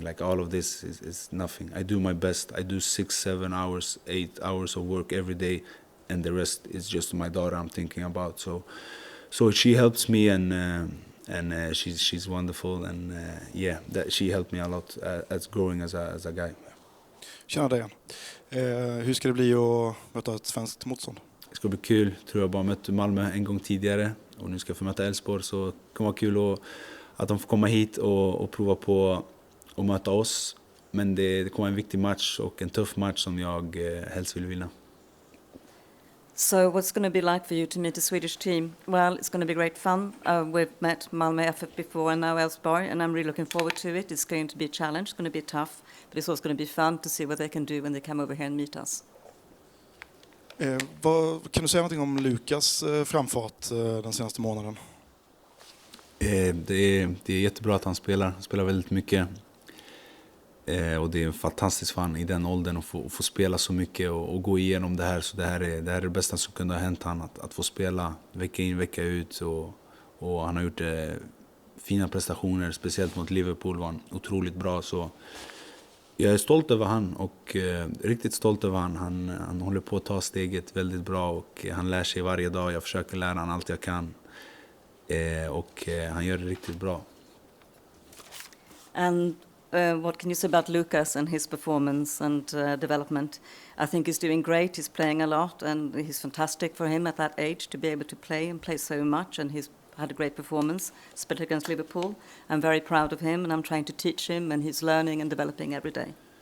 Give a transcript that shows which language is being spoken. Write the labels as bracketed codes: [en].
[en] Like, all of this is nothing. I do my best. I do 6, 7 hours, 8 hours of work every day, and the rest is just my daughter I'm thinking about. So she helps me, and she's wonderful, and that she helped me a lot as growing as a guy. [sv] Tjena Dejan. Hur ska det bli att möta ett svenskt motstånd? Det ska bli kul. Tror jag bara mött Malmö en gång tidigare och nu ska jag få möta Elfsborg, så det kommer vara kul att de får komma hit och prova på att möta oss. Men det kommer en viktig match och en tuff match som jag helst vill vinna. [en] So what's going to be like for you to meet the Swedish team? Well, it's going to be great fun. We've met Malmö FF before and now Elfsborg, and I'm really looking forward to it. It's going to be a challenge, it's going to be tough, but it's also going to be fun to see what they can do when they come over here and meet us. [sv] Kan du säga någonting om Lukas framfart den senaste månaden? Det är jättebra att han spelar väldigt mycket. Och det är fantastiskt för han i den åldern att få spela så mycket och gå igenom det här. Så det här är det bästa som kunde ha hänt han, att få spela vecka in, vecka ut. Och han har gjort fina prestationer, speciellt mot Liverpool var han otroligt bra. Så jag är stolt över han och riktigt stolt över han. Han håller på att ta steget väldigt bra och han lär sig varje dag. Jag försöker lära han allt jag kan. Och han gör det riktigt bra. [en] And what can you say about Lucas and his performance and development? I think he's doing great. He's playing a lot, and he's fantastic for him at that age to be able to play and play so much. And he's had a great performance, especially against Liverpool. I'm very proud of him, and I'm trying to teach him, and he's learning and developing every day.